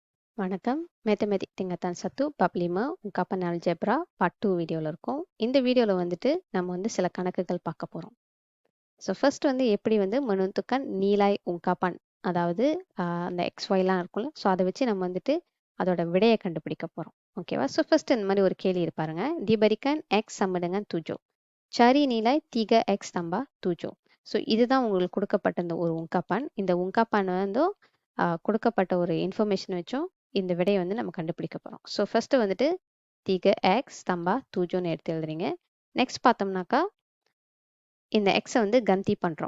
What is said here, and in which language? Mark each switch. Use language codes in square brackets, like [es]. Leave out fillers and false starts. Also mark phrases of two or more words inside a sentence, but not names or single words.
[ta] வணக்கம். மேத்தமேட்டிக் [ms] tingkatan 1 bab 5 ungkapan algebra part 2 [ta] வீடியோவில் இருக்கும். இந்த வீடியோவில் வந்துட்டு நம்ம வந்து சில கணக்குகள் பார்க்க போகிறோம். [en] so first [ta] வந்து எப்படி வந்து [ms] menentukan nilai ungkapan [ta] அதாவது அந்த XYலாம் இருக்கும்ல, ஸோ அதை வச்சு நம்ம வந்துட்டு அதோட விடையை கண்டுபிடிக்க போகிறோம். ஓகேவா? [en] so first [ta] இந்த மாதிரி ஒரு கேள்வி இருப்பாருங்க. [ms] diberikan X sama dengan 7. cari nilai 3X tambah 7. [ta] ஸோ இதுதான் உங்களுக்கு கொடுக்கப்பட்ட இந்த ஒரு ungkapan. இந்த ungkapan வந்து கொடுக்கப்பட்ட ஒரு இன்ஃபர்மேஷன் வச்சும் இந்த விடையை வந்து நம்ம கண்டுபிடிக்க போகிறோம். [en] so first [ta] வந்துட்டு 3X தம்பா 7ன்னு எடுத்து எழுதுறீங்க. நெக்ஸ்ட் பார்த்தோம்னாக்கா இந்த எக்ஸை வந்து கந்தி பண்ணுறோம்.